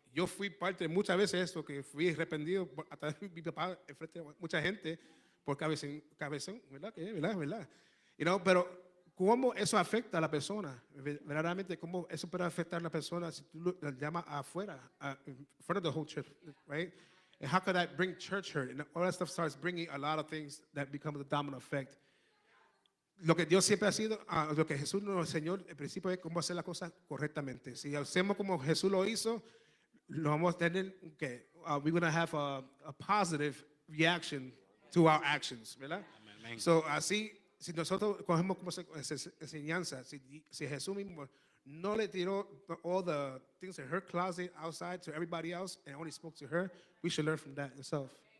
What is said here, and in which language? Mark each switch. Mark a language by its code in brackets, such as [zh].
[es] Yo fui parte de muchas veces de eso, que fui arrepentido hasta mi papá enfrente de mucha gente por cabezón, ¿verdad? ¿Verdad? Pero ¿cómo eso afecta a la persona? Verdaderamente, ¿cómo eso puede afectar a la persona si tú la llamas afuera, [en] in front of the whole church, right? And how could that bring church hurt? And all that stuff starts bringing a lot of things that become the domino effect. [es] Lo que Dios siempre ha sido, lo que Jesús nos enseñó, el principio es cómo hacer las cosas correctamente. Si hacemos como Jesús lo hizo, lo vamos a tener, [en] we're going to have a positive reaction to our actions, [es] ¿verdad? Amén. [en] So, [es] así, si nosotros cogemos como enseñanza, si Jesús mismo no le tiró [en] all the things in her closet outside to everybody else and only spoke to her, we should learn from that himself.